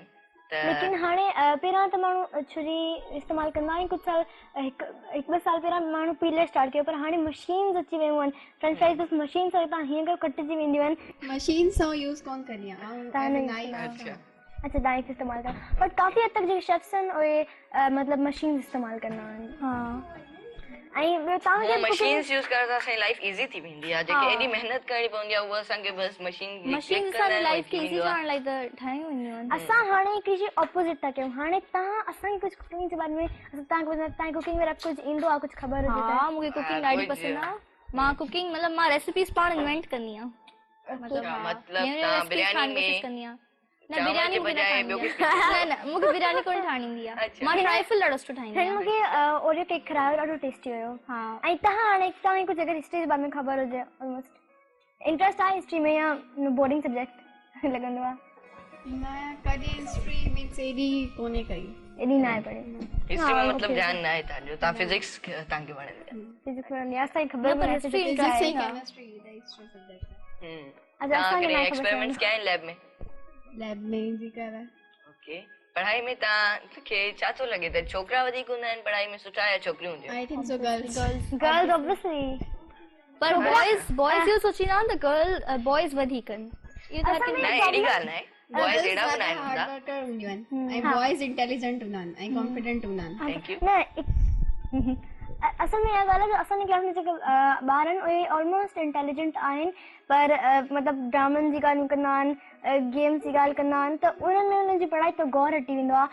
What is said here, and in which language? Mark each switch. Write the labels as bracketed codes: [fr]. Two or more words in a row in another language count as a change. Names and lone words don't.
[sd] लेकिन हाणे पहिरां त माण्हू छुरी इस्तेमालु कंदा आहिनि। कुझु साल हिकु ॿ साल पहिरां माण्हू [en] peeler start [sd] कयो पर हाणे मशीन्स अची वियूं आहिनि। [en] French fries [sd] बसि मशीन सां तव्हां हीअं करे कटिजी वेंदियूं आहिनि। मशीन सां यूज़ कोन कंदी आहियां। अच्छा नाइफ इस्तेमालु कयो बट काफ़ी हद तक जेके शेफ्स आहिनि उहे मतिलबु मशीन इस्तेमालु कंदा आहिनि। हा ऐं ॿियो तव्हांखे मशीन्स यूज़ करण सां असांजी [en] life easy [sd] थी वेंदी आहे। जेके एॾी महिनत करणी पवंदी आहे उहा असांखे बसि मशीन सां लाइफ खे ईज़ी ठाहिण लाइ त ठाहियूं वेंदियूं आहिनि। असां हाणे हिकिड़ी शइ ऑपोज़िट था कयूं। हाणे तव्हां असांखे कुझु कुकिंग जे बारे में तव्हांखे कुकिंग में कुझु ईंदो आहे, कुझु ख़बर हुजे? हा मूंखे कुकिंग ॾाढी पसंदि आहे। मां कुकिंग मतिलबु मां रेसिपीज़ पाण इन्वेंट कंदी आहियां। मतलब बिरयानी में कंदी आहियां। न बिरयानी न मूंखे बिरयानी कोन ठाहिण ईंदी आहे। मां ट्राइफल ॾाढो सुठो ठाहींदी आहियां। मूंखे ओरियो केक खारायो ॾाढो टेस्टी हुयो। हा ऐं तव्हां हाणे तव्हांखे कुझु अगरि हिस्ट्री जे बारे में ख़बर हुजे [en] almost interest [sd] आहे हिस्ट्री में या [en] boring subject [sd] लॻंदो आहे? न कॾहिं [en] history means [sd] एॾी कोन्हे कई, एॾी न आहे पढ़ी। हिस्ट्री में मतलब ध्यानु न आहे तव्हांजो। तव्हां फिजिक्स तव्हांखे वणंदी? फिजिक्स वणंदी आहे। असांखे ख़बर पई [en] history chemistry history subject. [sd] अच्छा असांखे एक्सपेरिमेंट्स कया आहिनि लैब में? लैब में जी करा। ओके, पढ़ाई में तव्हांखे छा थो लॻे त छोकिरा वधीक हूंदा आहिनि पढ़ाई में सुठा या छोकिरियूं हूंदियूं? [en] I think so girls obviously. [sd] पर बॉयज़ इहो सोचींदा आहिनि त [en] girl boys [sd] वधीक आहिनि। इहो त न अहिड़ी ॻाल्हि न आहे। बॉयज़ एॾा बि न आहिनि हूंदा। [en] hard worker [sd] हूंदियूं आहिनि ऐं बॉयज़ इंटेलिजेंट हूंदा आहिनि ऐं कॉन्फिडेंट हूंदा आहिनि। [en] thank you. [sd] न असल में इहा ॻाल्हि आहे जो असांजी क्लास में जेके ॿार आहिनि उहे [en] almost intelligent [sd] आहिनि पर मतिलबु ड्रामनि जी ॻाल्हियूं कंदा आहिनि, गेम्स जी ॻाल्हि कंदा आहिनि त उन्हनि में उन्हनि जी पढ़ाई ते गौर हटी वेंदो आहे।